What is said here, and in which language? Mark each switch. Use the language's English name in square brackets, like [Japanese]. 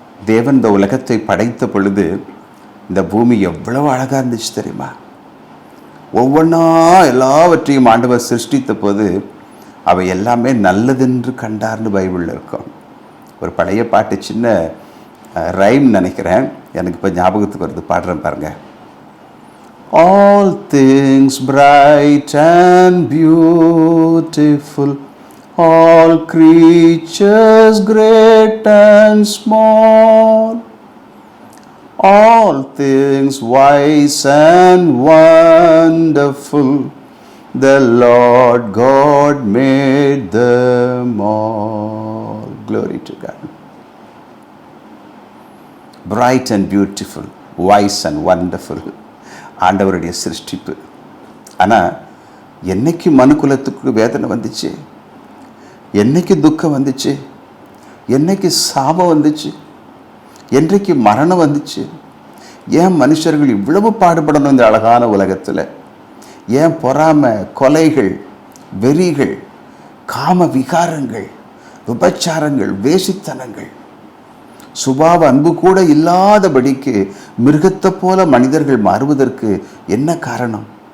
[Tamil] தேவன் இந்த உலகத்தை படைத்த பொழுது இந்த பூமி எவ்வளவு அழகாக இருந்துச்சு தெரியுமா? ஒவ்வொன்றா எல்லாவற்றையும் ஆண்டவர் சிருஷ்டித்த போது அவை எல்லாமே நல்லதென்று கண்டார்னு பைபிளில் இருக்கும். ஒரு பழைய பாட்டு, சின்ன ரைம் நினைக்கிறேன், எனக்கு இப்போ ஞாபகத்துக்கு வருது, பாடுறேன் பாருங்க. [English] All things bright and beautiful, all creatures great and small, all things wise and wonderful, the Lord God made them all. Glory to God. Bright and beautiful, wise and wonderful, [Tamil] ஆண்டவருடைய சிருஷ்டிப்பு. ஆனால் என்னைக்கு மனுக்குலத்துக்கு வேதனை வந்துச்சு, என்னைக்கு துக்கம் வந்துச்சு, என்னைக்கு சாபம் வந்துச்சு, என்றைக்கு மரணம் வந்துச்சு? ஏன் மனுஷர்கள் இவ்வளவு பாடுபடணும் இந்த அழகான உலகத்தில்? ஏன் பொறாமை, கொலைகள், வெறிகள், காம விகாரங்கள், விபச்சாரங்கள், வேசித்தனங்கள், சுபாவ அன்பு கூட இல்லாதபடிக்கு மிருகத்தை போல மனிதர்கள் மாறுவதற்கு என்ன காரணம்?